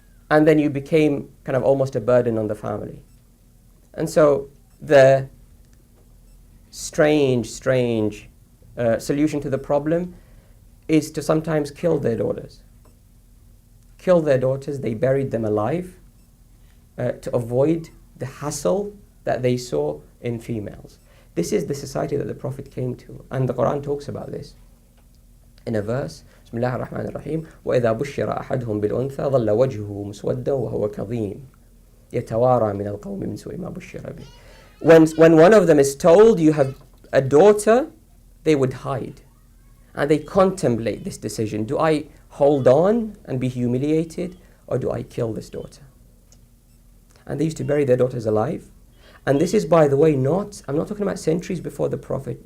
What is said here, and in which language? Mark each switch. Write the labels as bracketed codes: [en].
[en] And then you became kind of almost a burden on the family. And so the strange solution to the problem is to sometimes kill their daughters. They buried them alive to avoid the hassle that they saw in females. This is the society that the Prophet came to, and the Quran talks about this. In a verse, [ar] Bismillah ar-Rahman ar-Rahim, وَإِذَا بُشِّرَ أَحَدْهُمْ بِالْأُنْثَى ظَلَّ وَجْهُهُ مُسْوَدًّا وَهُوَ كَظِيمٌ يَتَوَارَى مِنَ الْقَوْمِ مِنْ سُوءِ مَا بُشِّرَ بِهِ. [en] When one of them is told you have a daughter, they would hide. And they contemplate this decision. Do I hold on and be humiliated, or do I kill this daughter? And they used to bury their daughters alive. And this is, by the way, I'm not talking about centuries before the Prophet.